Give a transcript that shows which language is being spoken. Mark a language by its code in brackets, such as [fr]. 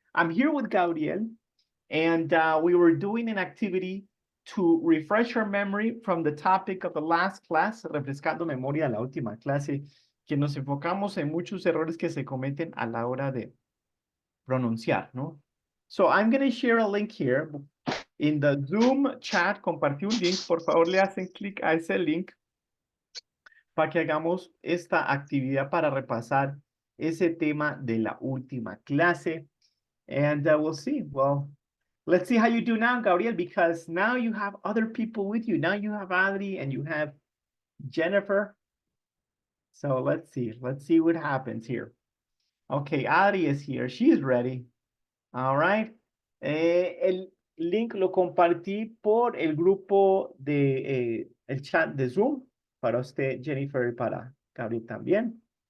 [en] I'm here with Gabriel, and we were doing an activity to refresh our memory from the topic of the last class, [es] refrescando memoria de la última clase, que nos enfocamos en muchos errores que se cometen a la hora de pronunciar, ¿no? [en] So I'm going to share a link here. In the Zoom chat, [es] compartí un link. Por favor, le hacen clic a ese link para que hagamos esta actividad para repasar ese tema de la última clase. [en] And we'll see. Well, let's see how you do now, Gabriel, because now you have other people with you. Now you have Adri and you have Jennifer. So let's see. Let's see what happens here. Okay, Adri is here. She's ready. All right. [es] El link lo compartí por el grupo de el chat de Zoom para usted, Jennifer, y para Gabriel también.